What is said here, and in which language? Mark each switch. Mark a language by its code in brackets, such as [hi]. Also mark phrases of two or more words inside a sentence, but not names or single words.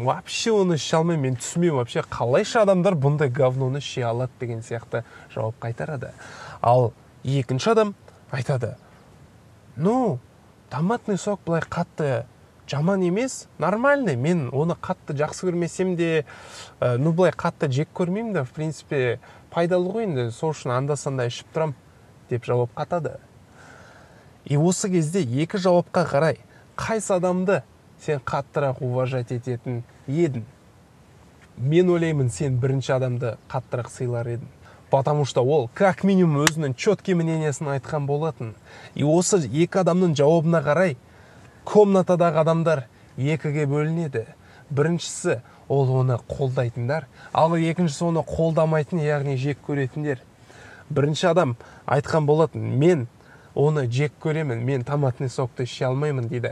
[kk] Вообще оны іше алмаймын, мен түсінбеймін. Вообще қалайша адамдар бұндай говноны іше алады деген сияқты жауап қайтарады. Ал екінші адам айтады. Ну, [ru] томатный сок [kk] былай қатты жаман емес, нормальный. Мен оны қатты жақсы көрмесем де, былай қатты жек көрмеймін де, [ru] в принципе, [kk] пайдалы ғой енді, сол үшін анда-санда ішіп тұрам деп жауап қатады. И осы кезде екі жауапқа қарай, қайсы адамды сен қаттырақ уважать ететін едің? Мен ойлаймын, сен бірінші адамды қаттырақ сыйлар едің. [ru] Потому что [kk] ол [ru] как минимум [kk] өзінің четкий мнениясын айтқан болатын. И осы екі адамның жауабына қарай, комнатадағы адамдар екіге бөлінеді. Біріншісі ол оны қолдайтындар, ал екіншісі оны қолдамайтын, яғни жек көретіндер. Бірінші адам айтқан болатын, мен оны жек көремін, мен [ru] томатный сокты [kk] іше алмаймын дейді.